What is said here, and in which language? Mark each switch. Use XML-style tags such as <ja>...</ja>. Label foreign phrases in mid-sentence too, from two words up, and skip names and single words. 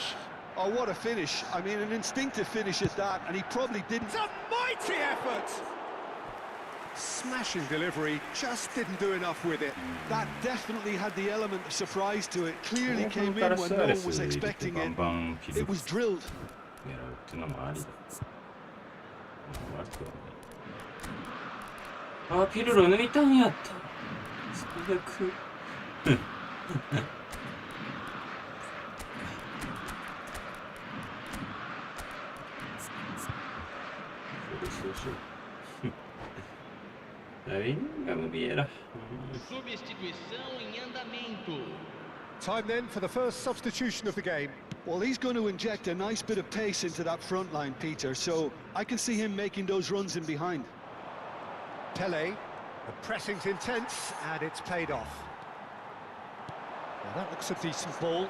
<en>Oh, what a finish. I mean, an instinctive finish at that, and he probably didn't... It's a mighty effort! Smashing delivery, just didn't do enough with it. That definitely had the element of surprise to it. Clearly came in when no one was expecting it. It was drilled.</en> <ja>狙うっていうのもありだ。悪くはない。あ、ピルロ抜いたんやった。最悪。そうしよう。Venga, Vieira.</ja> <pt>Substituição em andamento.</pt> <en>Time then for the first substitution of the game. Well, he's going to inject a nice bit of pace into that front line, Peter, so I can see him making those runs in behind. Pele, the pressing's intense, and it's paid off. Well, that looks a decent ball.</en>